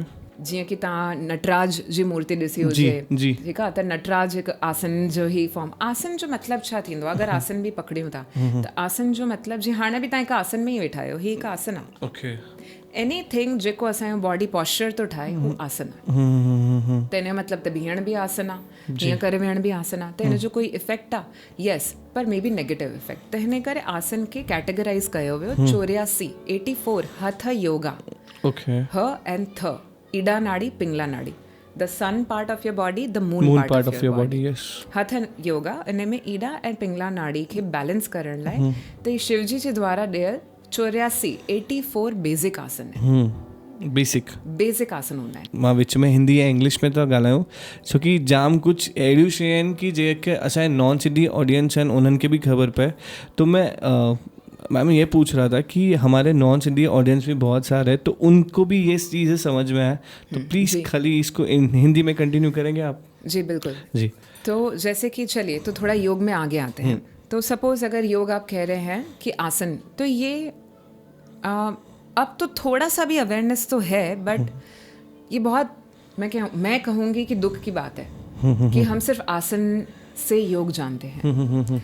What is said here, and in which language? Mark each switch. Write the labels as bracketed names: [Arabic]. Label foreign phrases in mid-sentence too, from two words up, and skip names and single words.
[Sindhi] जीअं कि तव्हां नटराज जी मूर्ति ॾिसी हुजे, ठीकु आहे, त नटराज हिकु आसन जो ई फॉर्म। आसन जो मतिलबु छा थींदो आहे? अगरि आसन बि पकड़ियूं था त आसन जो मतिलबु, जीअं हाणे बि तव्हां हिकु आसन में ई वेठा आहियो, ही हिकु आसन आहे। एनीथिंग जेको असांजो [English] body posture [Sindhi] थो ठाहे उहो आसन आहे। त हिन जो मतिलबु त बीहण बि आसन आहे, हीअं करे वेहण बि आसन आहे। त हिन जो कोई इफेक्ट आहे? [English] yes, par may be negative effect. [Sindhi] त हिन करे आसन खे कैटेगराइज़ कयो वियो 84 84 [English] hath yoga. [Sindhi] ओके। [English] ha and tha, ईडा नाड़ी, पिंगला नाड़ी, the sun part of your body, the moon part of your body. [Sindhi] यस। [English] hath yoga, [Sindhi] इन में ईडा ऐं पिंगला नाड़ी खे बैलेंस करण लाइ त ही शिवजी जे द्वारा ॾियल 84 बेसिक आसन है। बेसिक आसन हूंदा आहिनि। मां विच में हिंदी ऐं इंग्लिश में तो ॻाल्हायूं, छोकी जाम कुछ अहिड़ियूं शयूं आहिनि कि जेके असांजे [English] non Sindhi audience [Sindhi] आहिनि उन्हनि खे भी ख़बर पए। [Hindi] तो मैं ये पूछ रहा था कि हमारे [English] non Sindhi audience [Hindi] भी बहुत सारे हैं, तो उनको भी ये चीज़ें समझ में आए, तो प्लीज़ खाली इसको हिंदी में कंटिन्यू करेंगे आप? जी बिल्कुल जी। तो जैसे कि चलिए तो थोड़ा योग में आगे आते हैं। तो सपोज अगर योग आप कह रहे हैं कि आसन, तो ये अब तो थोड़ा सा भी अवेयरनेस तो है, बट ये बहुत मैं कहूँगी कि दुख की बात है कि हम सिर्फ आसन से योग जानते हैं।